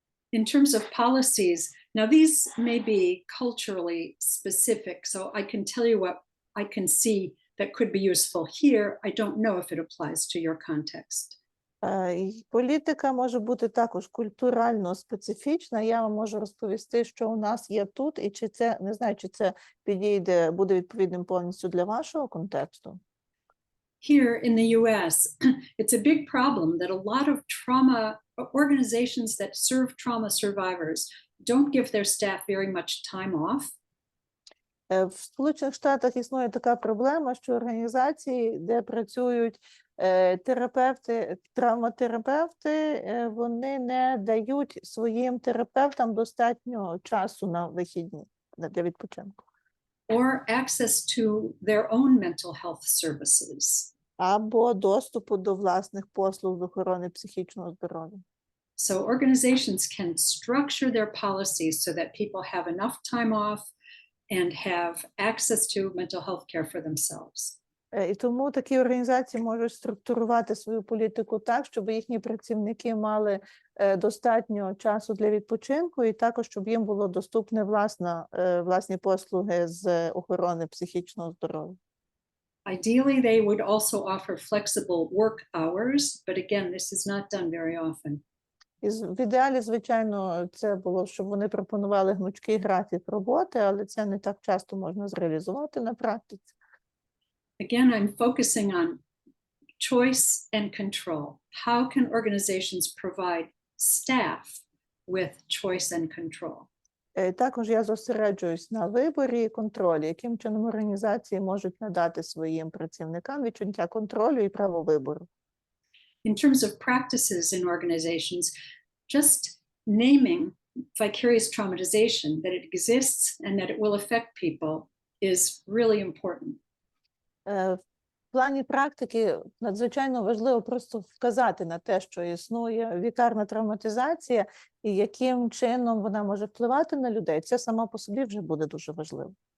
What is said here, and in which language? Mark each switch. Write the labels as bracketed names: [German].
[English] In terms of policies, now these may be culturally specific, so I can tell you what I can see that could be useful here. I don't know if it applies to your context. [Ukrainian] Політика може бути також культурально специфічна. Я вам можу розповісти, що у нас є тут, і чи це, не знаю, чи це підійде, буде відповідним повністю для вашого контексту. [English] Here in the US, it's a big problem that a lot of trauma organizations that serve trauma survivors don't give their staff very much time off. [Ukrainian] В Сполучених Штатах існує така проблема, що організації, де працюють терапевти, травматерапевти, вони не дають своїм терапевтам достатньо часу на вихідні для відпочинку. [English] or access to their own mental health services. [Ukrainian] Або доступу до власних послуг з охорони психічного здоров'я. [English] So organizations can structure their policies so that people have enough time off and have access to mental health care for themselves. [Ukrainian] І тому такі організації можуть структурувати свою політику так, щоб їхні працівники мали достатньо часу для відпочинку, і також, щоб їм було доступне власні послуги з охорони психічного здоров'я. [English] Ideally, they would also offer flexible work hours, but again, this is not done very often. [Ukrainian] І в ідеалі, звичайно, це було, щоб вони пропонували гнучкий графік роботи, але це не так часто можна зреалізувати на практиці. [English] Again, I'm focusing on choice and control. How can organizations provide staff with choice and control? [Ukrainian] Також я зосереджуюсь на виборі і контролі, яким чином організації можуть надати своїм працівникам відчуття контролю і право вибору. [English] In terms of practices in organizations, just naming vicarious traumatization, that it exists and that it will affect people, is really important. [Ukrainian] В плані практики надзвичайно важливо просто вказати на те, що існує вікарна травматизація і яким чином вона може впливати на людей. Це сама по собі вже буде дуже важливо.